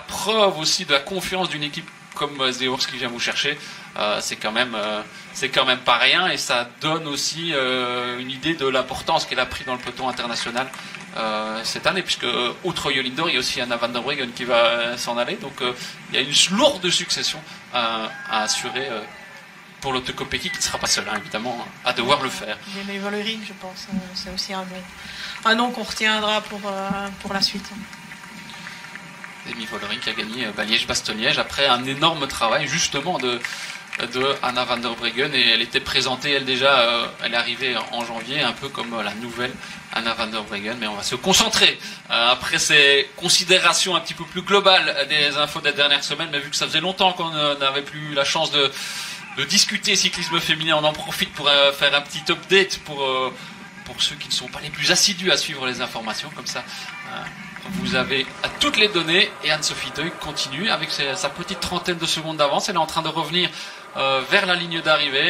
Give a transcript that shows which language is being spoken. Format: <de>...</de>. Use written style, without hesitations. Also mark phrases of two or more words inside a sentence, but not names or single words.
<fr>preuve aussi de la confiance d'une équipe comme Zeors qui vient vous chercher, c'est quand même pas rien, et ça donne aussi une idée de l'importance qu'elle a pris dans le peloton international cette année, puisque outre Jolindor, il y a aussi Anna van der Breggen qui va s'en aller, donc il y a une lourde succession à assurer pour l'Otto Kopecky, qui ne sera pas seul, hein, évidemment, à devoir le faire. Jamie Vollering, je pense, c'est aussi un nom qu'on retiendra pour la suite. Jamie Vollering qui a gagné Liège-Bastogne-Liège après un énorme travail justement de Anna van der Breggen, et elle était présentée, elle déjà, elle est arrivée en janvier, un peu comme la nouvelle Anna van der Breggen, mais on va se concentrer après ces considérations un petit peu plus globales des infos des dernières semaines, mais vu que ça faisait longtemps qu'on n'avait plus la chance de discuter cyclisme féminin, on en profite pour faire un petit update pour ceux qui ne sont pas les plus assidus à suivre les informations, comme ça vous avez toutes les données, et Anne-Sophie Deuk continue avec sa petite trentaine de secondes d'avance, elle est en train de revenir vers la ligne d'arrivée.</fr>